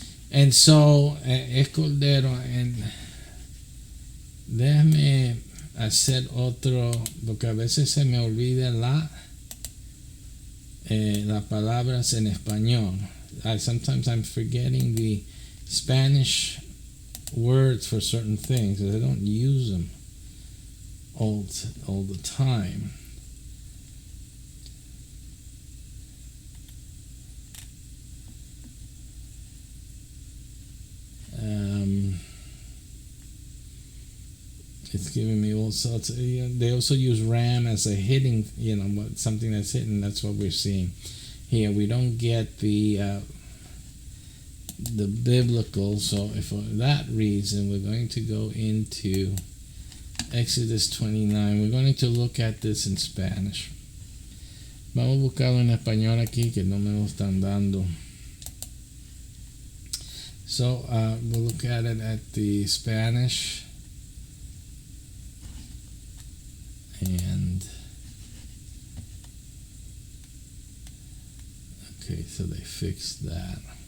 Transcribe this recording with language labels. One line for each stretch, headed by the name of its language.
Spanish: And so, es cordero, and déjame hacer otro, porque a veces se me olvida las palabras en español.
English: Sometimes I'm forgetting the Spanish words for certain things, because I don't use them all the time. It's giving me all sorts of, they also use ram as a hitting, something that's hitting. That's what we're seeing here. We don't get the biblical, so for that reason we're going to go into Exodus 29. We're going to look at this in Spanish.
Spanish: Vamos a buscarlo en español aquí, que no me lo están dando.
English: So we'll look at it at the Spanish. And okay, so they fixed that.